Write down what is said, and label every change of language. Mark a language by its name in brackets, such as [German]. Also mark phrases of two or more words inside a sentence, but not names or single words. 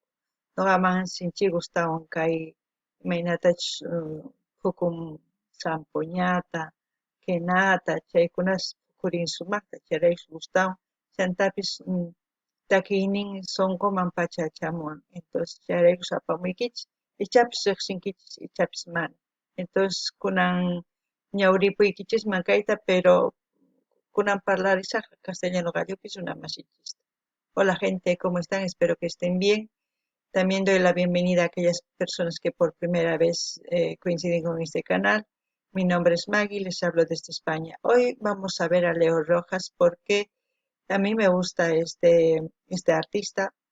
[Quechua] Ñuqaman sinchi gustawan kay imaynatachus hukum sampuñata, quenata chaykunas puqurin sumaqta chayraykus gustawan chantapis takiynin sunquman pacha chamuwan. Entonces chayraykus apamuykichis ichapis riqsinkichis ichapis mana. Entonces kunan ñawripuykichis kayta pero kunan parlarisaqqa castellano gallopis runamasichista. [Spanish] Hola gente, ¿cómo están? Espero que estén bien. También doy la bienvenida a aquellas personas que por primera vez coinciden con este canal. Mi nombre es Maggie, les hablo desde España. Hoy vamos a ver a Leo Rojas porque a mí me gusta este artista.